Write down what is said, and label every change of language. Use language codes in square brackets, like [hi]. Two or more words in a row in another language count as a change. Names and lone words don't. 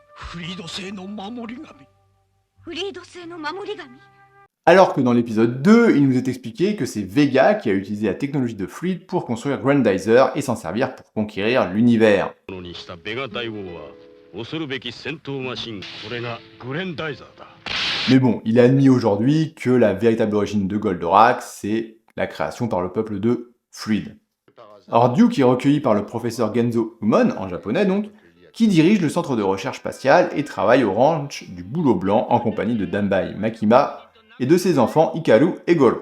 [ja] フリード製の守り神。フリード製の守り神。 [fr] Alors que dans l'épisode 2, il nous est expliqué que c'est Vega qui a utilisé la technologie de Fleet pour construire Grandizer et s'en servir pour conquérir l'univers. [ja] ものにしたベガ大王は恐るべき戦闘マシン、これがグレンダイザーだ。 [fr] Mais bon, il a admis aujourd'hui que la véritable origine de Goldorak, c'est la création par le peuple de Fluid. Alors Duke est recueilli par le professeur Genzo Umon, en japonais donc, qui dirige le centre de recherche spatiale et travaille au ranch du Boulot Blanc en compagnie de Danbai Makima et de ses enfants Hikaru et Goro.